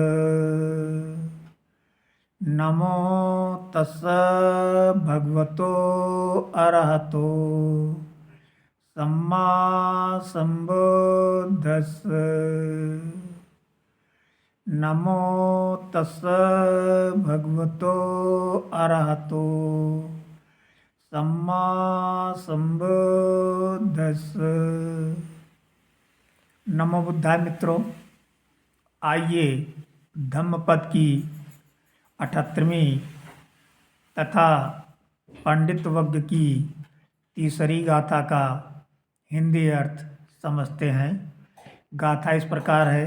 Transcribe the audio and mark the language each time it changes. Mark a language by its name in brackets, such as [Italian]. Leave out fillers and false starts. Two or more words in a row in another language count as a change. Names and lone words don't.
[Pali] नमो तस् भगवतो अरहतो सम्मा संबुद्धस्स। नमो तस् भगवतो अरहतो सम्मा संबुद्धस्स। नमो बुद्धाय [Hindi] मित्रों, आइए धम्मपद की 78वीं तथा पंडितवज्ञ की तीसरी गाथा का हिंदी अर्थ समझते हैं। गाथा इस प्रकार है।